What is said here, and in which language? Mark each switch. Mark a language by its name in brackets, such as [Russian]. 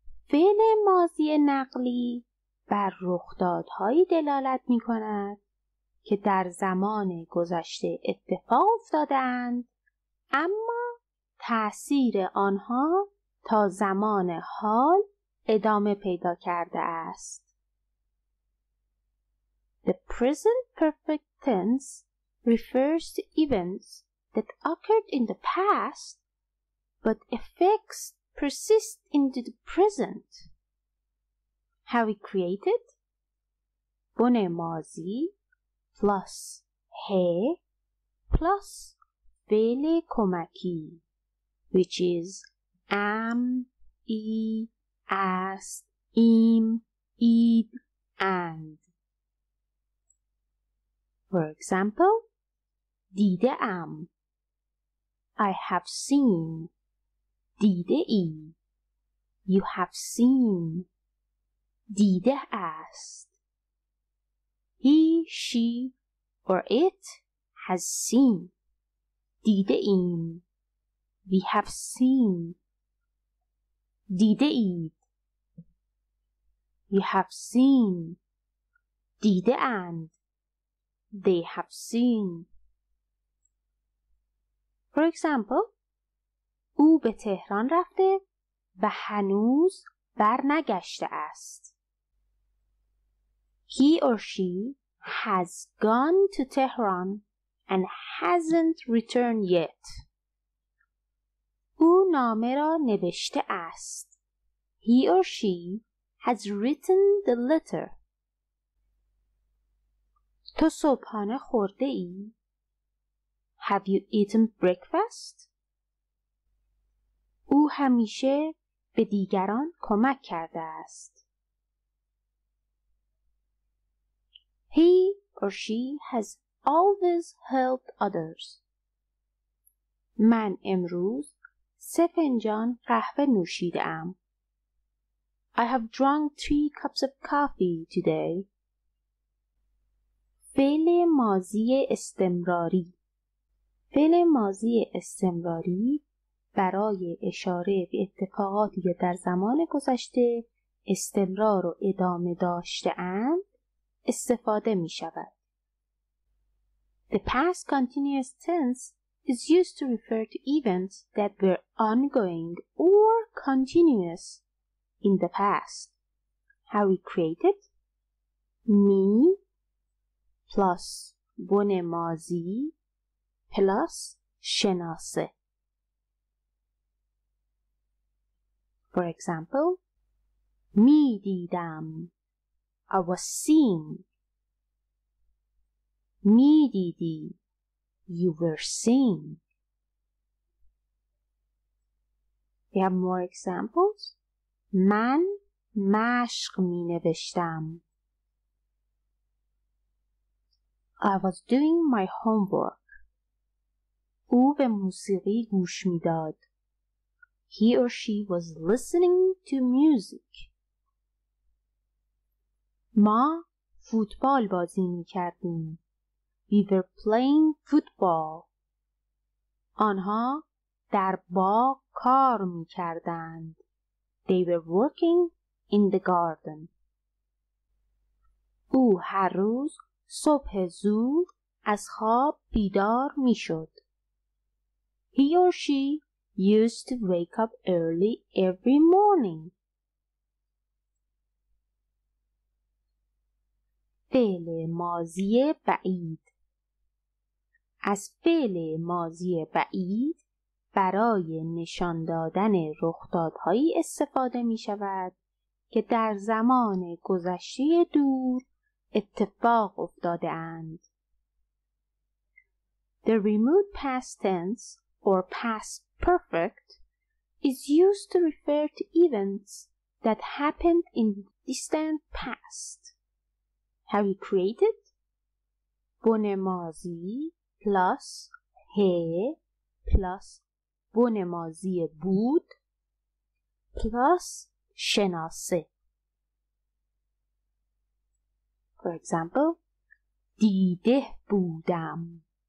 [Persian] فعل ماضی نقلی بر رخدادهایی دلالت می کند که در زمان گذشته اتفاق افتادند اما تأثیر آنها تا زمان حال ادامه پیدا کرده است. [English] The present perfect tense refers to events that occurred in the past but effects persist into the present. How we create it? [Persian] بن ماضی plus he plus فعل کمکی [English] which is [Persian] am, ای، است، ایم، اید and. [English] For example, [Persian] دیده ام. [English] I have seen. [Persian] دیده ای. [English] You have seen. [Persian] دیده است. [English] He, she or it has seen. [Persian] دیده ایم. [English] We have seen. [Persian] دیده اید. [English] You have seen. [Persian] دیده اند. [English] They have seen. For example, [Persian] او به تهران رفته و هنوز برنگشته است. [English] He or she has gone to Tehran and hasn't returned yet. [Persian] او نامه را نوشته است. [English] He or she has written the letter. [Persian] تو صبحانه خورده ای؟ [English] Have you eaten breakfast? [Persian] او همیشه به دیگران کمک کرده است. [English] He or she has always helped others. [Persian] من امروز 3 فنجان قهوه نوشیده‌ام. [English] I have drunk 3 cups of coffee today. [Persian] فعل ماضی استمراری. فعل ماضی استمراری برای اشاره به اتفاقاتی که در زمان گذشته استمرار و ادامه داشته‌اند استفاده می شود. [English] The past continuous tense is used to refer to events that were ongoing or continuous in the past. How we create it? [Persian] می plus بن ماضی plus شناسه. [English] For example, [Persian] می دیدم. [English] I was seeing. [Persian] می دیدی. [English] You were seeing. We have more examples. [Persian] من مشق می نوشتم. [English] I was doing my homework. [Persian] او به موسیقی گوش می داد. [English] He or she was listening to music. [Persian] ما فوتبال بازی می کردیم. [English] We were playing football. [Persian] آنها در باغ کار می کردند. [English] They were working in the garden. [Persian] او هر روز صبح زود از خواب بیدار می شد. [English] He or she used to wake up early every morning. [Persian] فعل ماضی بعید. از فعل ماضی بعید برای نشان دادن رخدادهایی استفاده می شود که در زمان گذشته دور اتفاق افتاده اند. [English] The remote past tense or past perfect is used to refer to events that happened in the distant past. How you create it? [Persian] بن ماضی plus he plus بن ماضی بود plus شناسه. [English] For example, [Persian] دیده بودم.